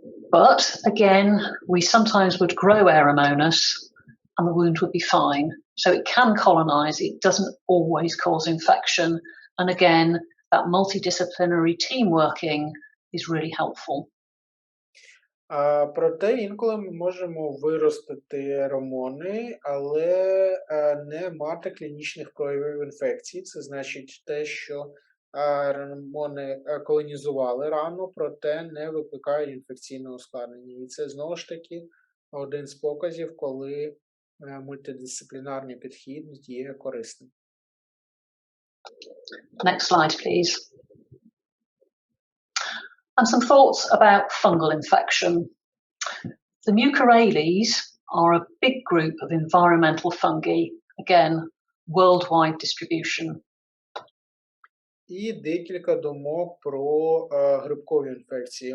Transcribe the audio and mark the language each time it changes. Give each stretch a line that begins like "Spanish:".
English: But again, we sometimes would grow Aeromonas and the wound would be fine. So it can colonize, it doesn't always cause infection. And again, that multidisciplinary team working is really helpful.
Ukrainian: Проте інколи ми можемо виростити аеромони, але не мати клінічних проявів інфекції. Це значить те, що аеромони колонізували рану, проте не викликають інфекційного ускладнення. І це, знову ж таки, один з показів, коли мультидисциплінарний підхід є корисним.
English: Next slide, please. And some thoughts about fungal infection. The mucorales are a big group of environmental fungi, again, worldwide distribution.
Ukrainian: І декілька думок про грибкові інфекції.